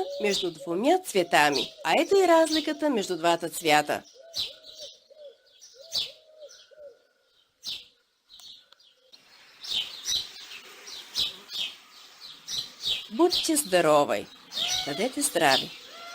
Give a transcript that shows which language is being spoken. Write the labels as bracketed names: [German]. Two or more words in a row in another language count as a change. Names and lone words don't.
[Russian] между двумя цветами, [Bulgarian] а это и разликата между двата цвята. [Russian] Будьте здоровы! [Bulgarian] Бъдете здрави!